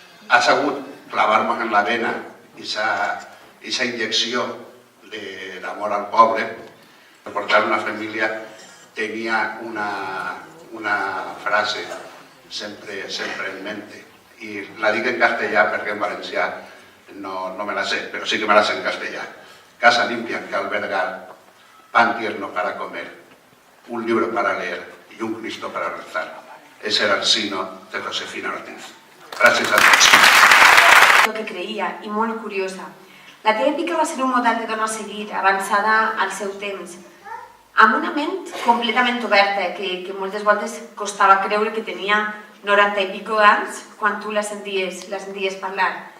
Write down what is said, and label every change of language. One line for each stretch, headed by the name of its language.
Catalan: Ha sabut clavar-nos en la vena aquesta injecció d'amor al poble. Portar una família tenia una frase sempre
Spanish: en mente
Catalan: i la dic en castellà perquè en valencià no me la sé, però sí que me la sé en castellà.
Spanish: Casa limpia que albergar, pan tierno para comer, un libro para leer y un Cristo para rezar. Ese era el signo de Josefina Ortiz.
Catalan: Gràcies a tots. El que creia, i molt curiosa. La teva Pica va ser un model de dona a seguir, avançada al seu temps, amb una ment completament oberta, que moltes voltes costava creure que tenia 90 i pico anys quan tu la senties parlar.